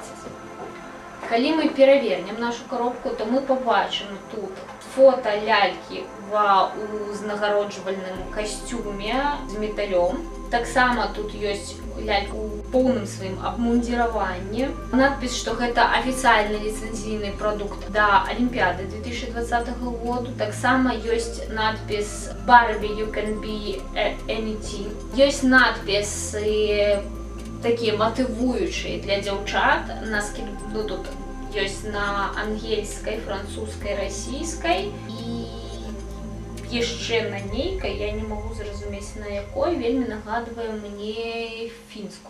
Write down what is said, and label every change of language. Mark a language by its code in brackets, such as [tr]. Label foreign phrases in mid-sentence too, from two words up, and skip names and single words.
[be] Калі мы перавернем нашу коробку, то мы побачым тут фота лялькі у узнагароджвальным касцюме з металём. Таксама тут ёсць лялька ў поўным сваім абмундзіраванні. Надпіс, што гэта афіцыйны ліцэнзійны прадукт да Алімпіяды 2020 году. Таксама ёсць надпіс [en] Barbie you can be anything. [be] Ёсць надпісы такія матывуючыя для дзяўчат. Тут ёсць на ангельскай, французскай, расійскай і яшчэ на нейкай, я не магу зразумець на якой, вельмі нагадвае мне фінскую.